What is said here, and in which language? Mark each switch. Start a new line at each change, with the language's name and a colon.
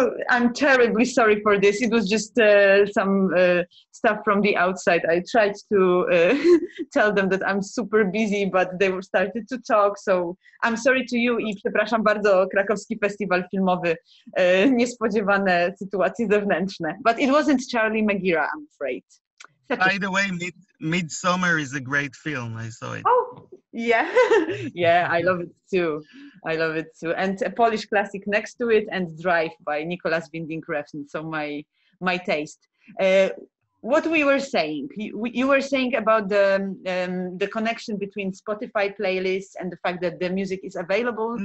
English: I'm terribly sorry for this. It was just some stuff from the outside. I tried to tell them that I'm super busy, but they were started to talk. So I'm sorry to you
Polish: i przepraszam bardzo,
English: Krakowski Festiwal Filmowy.
Polish: Niespodziewane sytuacje zewnętrzne.
English: But it wasn't Charlie Magira, I'm afraid. Such a By the way, Midsummer is a great film. I saw it. Oh, yeah. Yeah, I love it too. I love it too. And a Polish classic next to it, and Drive by Nicolas Winding Refn. So my taste. What we were saying, you were saying about the connection between Spotify playlists and the fact that the music is available.